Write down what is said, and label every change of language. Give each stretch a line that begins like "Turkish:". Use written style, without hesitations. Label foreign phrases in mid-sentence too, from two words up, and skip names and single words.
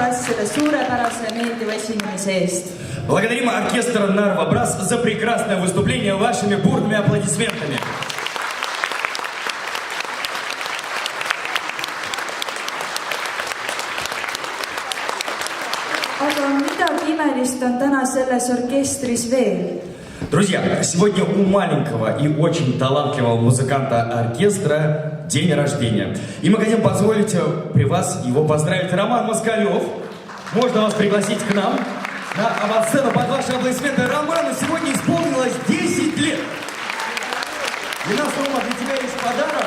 Estonian: selle suurepärase meeldiva esinemise eest.
Russian: Благодарим оркестр Нарва Брас за прекрасное выступление вашими бурными аплодисментами.
Estonian: Aga midagi imelist on täna selles orkestris veel.
Russian: Друзья, сегодня у маленького и очень талантливого музыканта оркестра день рождения. И мы хотим позволить при вас его поздравить. Роман Москалев, можно вас пригласить к нам на авансцену под ваши аплодисменты. Роману сегодня исполнилось 10 лет. И у нас, Рома, для тебя есть подарок.